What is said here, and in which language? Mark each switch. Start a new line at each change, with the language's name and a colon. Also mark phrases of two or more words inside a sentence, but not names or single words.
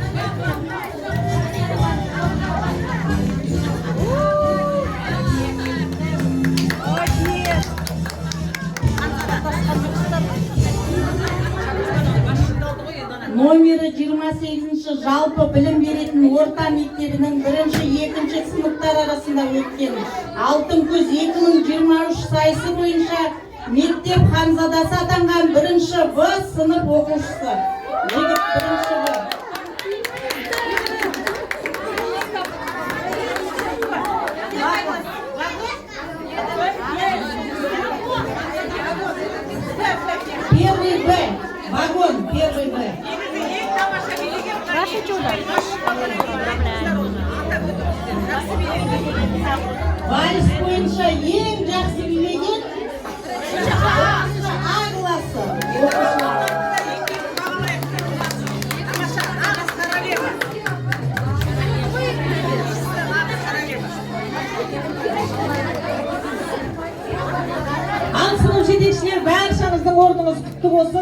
Kazakh: Номері 28-ші жалпы білім беретін орта мектебінің бірінші екінші сыныптар арасында өткен алтын көз 2023 сайысы бойынша мектеп ханзадасы атанған бірінші В сынып оқушысы. Жігіт бірінші В.
Russian: Первый Б. Вагон, первый Б.
Kazakh: Вальс бойынша ең жақсы билеген А класы. Ал сынып жетекшілер баршаңыздың орныңыз құтты болсын.